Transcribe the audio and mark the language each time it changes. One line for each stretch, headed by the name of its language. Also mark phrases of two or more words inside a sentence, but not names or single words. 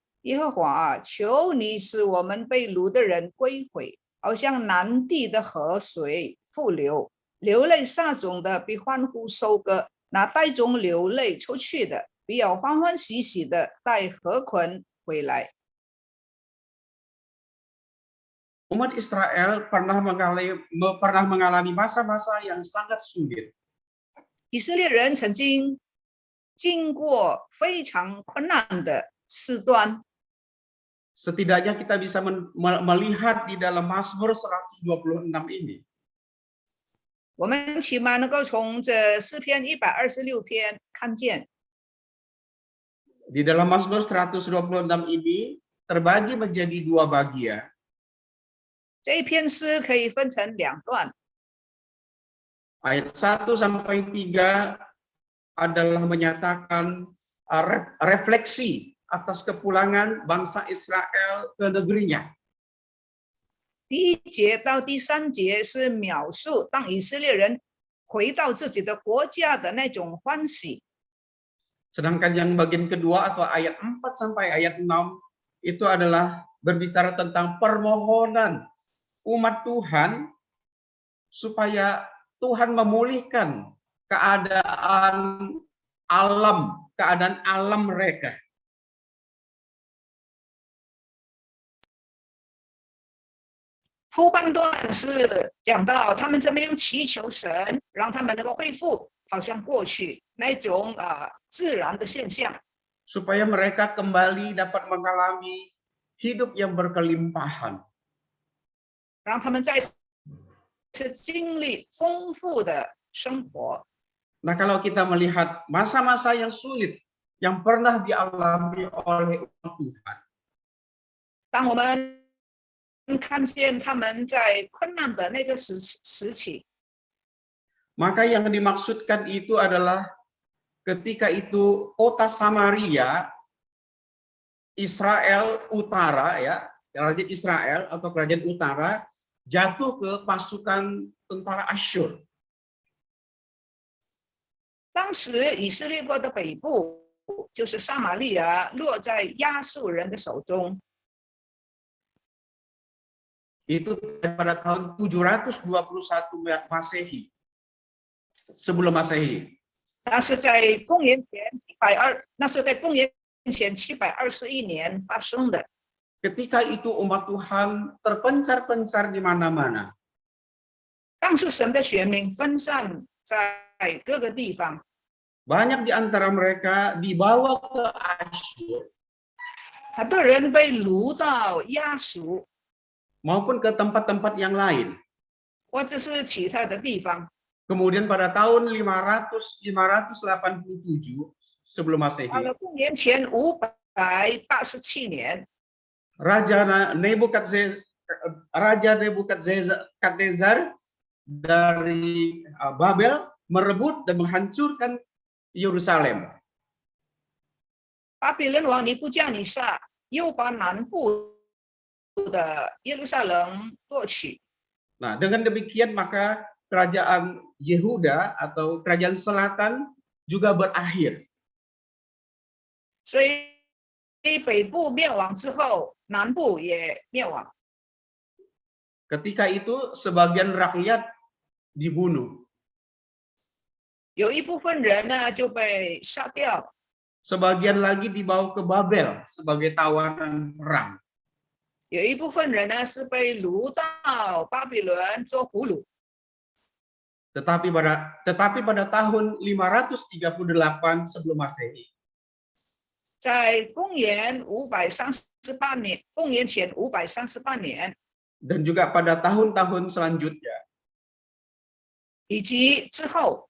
Chinese: 耶和华啊，求你使我们被掳的人归回，好像南地的河水复流，流泪撒种的比欢呼收割，那带种流泪出去的比要欢欢喜喜的带河捆回来。
Indonesian: Umat Israel pernah mengalami masa-masa yang sangat sulit.
Chinese: 以色列人曾经经过非常困难的时段。
Indonesian: Setidaknya kita bisa melihat di dalam Mazmur 126 ini.
Chinese: 我们起码能够从这诗篇126篇看见。
Indonesian: Di dalam Mazmur 126 ini terbagi menjadi dua bagian.
Chinese: 这一篇诗可以分成两段。
Indonesian: Ayat 1 sampai 3 adalah menyatakan refleksi atas kepulangan bangsa Israel ke negerinya.
Chinese: 第1节到第3节是描述当以色列人回到自己的国家的那种欢喜。
Indonesian: Sedangkan yang bagian kedua atau ayat 4 sampai ayat 6 itu adalah berbicara tentang permohonan umat Tuhan supaya Tuhan memulihkan keadaan alam mereka.
Chinese: 后半段是讲到他们怎么样祈求神，让他们能够恢复，好像过去那种自然的现象。
Indonesian: Supaya mereka kembali dapat mengalami hidup yang berkelimpahan.
Chinese: 让他们再次经历丰富的生活。
Indonesian: Nah, kalau kita melihat masa-masa yang sulit yang pernah dialami oleh umat Tuhan.
Chinese: 当我们看见他们在困难的那个时期，
Indonesian: maka yang dimaksudkan itu adalah ketika itu kota Samaria, Israel Utara, ya, kerajaan Israel atau kerajaan Utara jatuh ke pasukan tentara Asyur.
Chinese: 当时以色列国的北部就是撒玛利亚落在亚述人的手中。
Indonesian: Itu pada tahun 721 Masehi. Sebelum Masehi.
Chinese: 那是在公元前721年发生的。
Indonesian: Ketika itu umat Tuhan terpencar-pencar di mana-mana.
Chinese: 当时神的选民分散在各个地方。
Indonesian: Banyak di antara mereka dibawa ke Asyur.
Chinese: 很多人被掳到亚述，
Indonesian: maupun ke tempat-tempat yang lain.
Chinese: 或者是其他的地方。
Indonesian: Kemudian pada tahun 587 sebelum Masehi,
Chinese: 到了公元前587年，
Indonesian: Raja Nebukadnezar dari Babel merebut dan menghancurkan Yerusalem.
Chinese: 巴比伦王尼布加尼撒又把南部的耶路撒冷夺取。
Indonesian: Nah, dengan demikian maka kerajaan Yehuda atau kerajaan selatan juga berakhir.
Chinese: 所以北部灭亡之后，南部也灭亡。
Indonesian: Ketika itu sebagian rakyat dibunuh.
Chinese: 有一部分人呢就被杀掉，
Indonesian: Sebagian lagi dibawa ke Babel sebagai tawanan perang.
Chinese: 有一部分人呢是被掳到巴比伦做俘虏。
Indonesian: Tetapi pada tahun 538 sebelum Masehi,
Chinese: 在公元538年，公元前538年，
Indonesian: dan juga pada tahun-tahun selanjutnya,
Chinese: 以及之后，